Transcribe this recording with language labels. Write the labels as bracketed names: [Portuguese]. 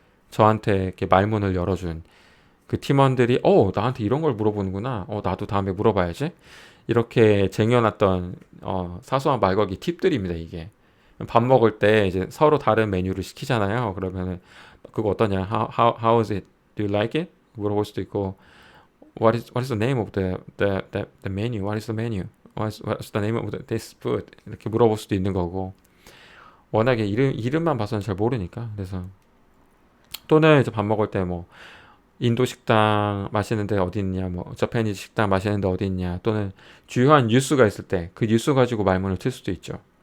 [Korean] 저한테 이렇게 말문을 열어준 그 팀원들이 나한테 이런 걸 물어보는구나. 나도 다음에 물어봐야지. 이렇게 쟁여놨던 사소한 말걸기 팁들입니다. 이게 밥 먹을 때 이제 서로 다른 메뉴를 시키잖아요. 그러면은 그거 어떠냐? [English] How is it? Do you like it? [Korean] 물어볼 수도 있고 [English] What is the name of the menu? What is the menu? What's the name of this food? [Korean] 이렇게 물어볼 수도 있는 거고 워낙에 이름만 봐서는 잘 모르니까 그래서 또는 이제 밥 먹을 때 뭐 인도 식당 마시는데 어디 있냐, 뭐 저페니즈 식당 마시는데 어디 있냐, 또는 주요한 뉴스가 있을 때 그 뉴스 가지고 말문을 틀 수도 있죠.